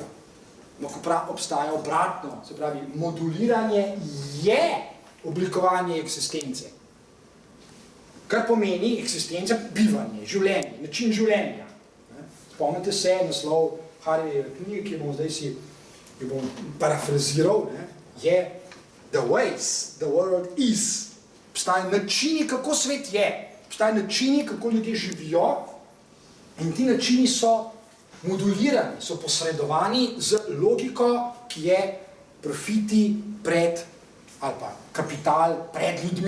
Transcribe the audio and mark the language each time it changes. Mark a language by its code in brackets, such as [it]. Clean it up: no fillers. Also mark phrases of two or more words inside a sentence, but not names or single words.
[sl] Lahko obstaja obratno, se pravi, moduliranje je oblikovanje eksistence. Kar pomeni eksistence, bivanje, življenje, način življenja. Spomnite se naslov Harryjeve knjige, ki bom zdaj si parafraziral, je The ways the world is. Obstajajo načini, kako svet je. Obstajajo načini, kako ljudje živijo in ti načini so modulirani, so posredovani z logiko, ki je profiti pred, ali pa kapital pred ljudmi.